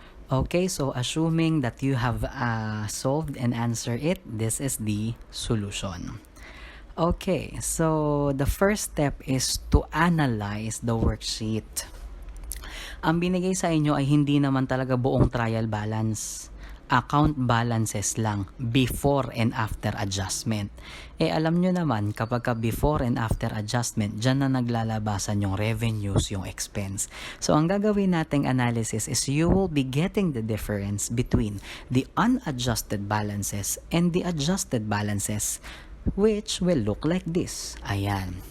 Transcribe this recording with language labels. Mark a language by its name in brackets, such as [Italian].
[English] Okay, so assuming that you have solved and answered it, this is the solution. Okay, so the first step is to analyze the worksheet. [Filipino] Ang binigay sa inyo ay hindi naman talaga buong trial balance. [English] Account balances lang before and after adjustment. [Filipino] Alam nyo naman kapag [English] before and after adjustment, [Filipino] dyan na naglalabasan yung revenues, yung expense. [English] So ang gagawin nating analysis is you will be getting the difference between the unadjusted balances and the adjusted balances, which will look like this. Ayan.